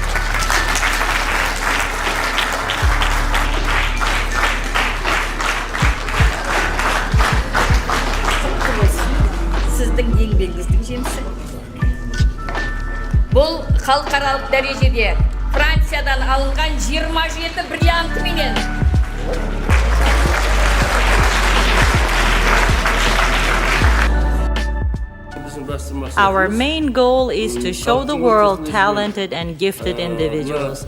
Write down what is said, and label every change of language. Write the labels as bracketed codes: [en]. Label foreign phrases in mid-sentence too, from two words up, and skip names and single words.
[kk] Сіздің еңбегіңіздің жемісі. Бұл халықаралық дәрежеде Франциядан алынған 27 бриллиантыменен. [en] Our main goal is to show the world talented and gifted individuals.